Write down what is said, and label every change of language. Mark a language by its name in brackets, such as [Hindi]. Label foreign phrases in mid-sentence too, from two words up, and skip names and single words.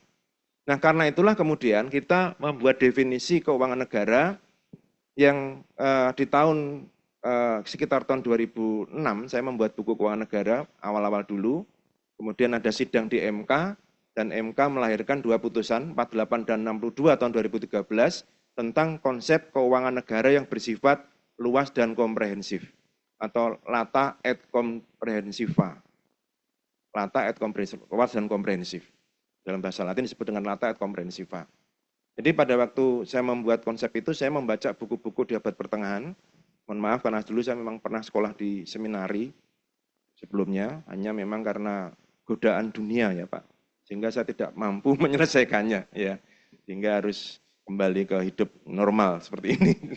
[Indonesian] Nah, karena itulah kemudian kita membuat definisi keuangan negara yang di tahun sekitar tahun 2006 saya membuat buku keuangan negara awal-awal dulu. Kemudian ada sidang di MK dan MK melahirkan dua putusan 48 dan 62 tahun 2013 tentang konsep keuangan negara yang bersifat luas dan komprehensif atau [Latin] lata et comprehensiva. Lata et comprehensiva, [Indonesian] luas dan komprehensif. Dalam bahasa Latin disebut dengan [Latin] lata et comprehensiva. [Indonesian] Jadi pada waktu saya membuat konsep itu, saya membaca buku-buku di abad pertengahan. Mohon maaf karena dulu saya memang pernah sekolah di seminari sebelumnya, hanya memang karena godaan dunia ya Pak. Sehingga saya tidak mampu menyelesaikannya ya. Sehingga harus kembali ke hidup normal seperti ini.